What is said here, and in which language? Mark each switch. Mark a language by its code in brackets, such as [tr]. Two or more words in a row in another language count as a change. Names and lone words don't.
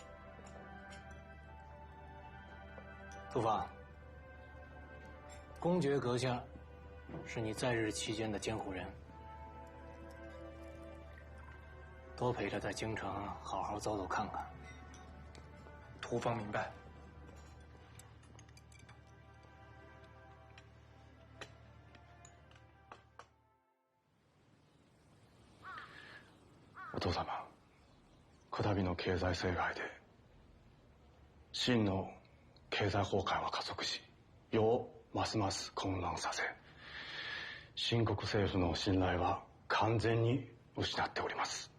[zh] 杜芳，公爵阁下是你在日期间的监护人，多陪他在京城好好走走看看。土方明白。 [ja] お父様、こたびの経済災害で真の経済崩壊は加速し、世をますます混乱させ、新国政府の信頼は完全に失っております。